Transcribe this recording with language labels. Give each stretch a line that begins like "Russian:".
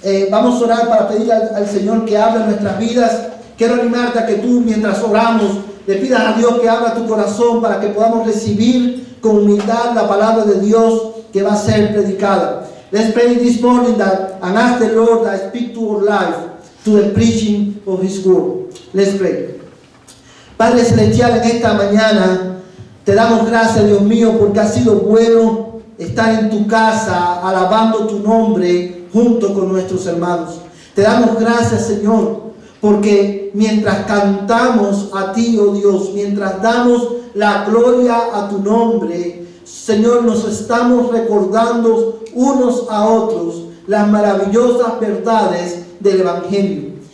Spanish: Vamos a orar para pedir al Señor que hable en nuestras vidas. Quiero animarte a que tú, mientras oramos, le pidas a Dios que abra tu corazón para que podamos recibir con humildad la palabra de Dios que va a ser predicada.
English: Let's pray this morning and ask the Lord that speak to our life, to the preaching of His word. Let's pray.
Spanish: Padre Celestial, en esta mañana te damos gracias, Dios mío, porque ha sido bueno estar en tu casa alabando tu nombre junto con nuestros hermanos. Te damos gracias, Señor, porque mientras cantamos a ti, oh Dios, mientras damos la gloria a tu nombre, Señor, nos estamos recordando unos a otros las maravillosas verdades del Evangelio.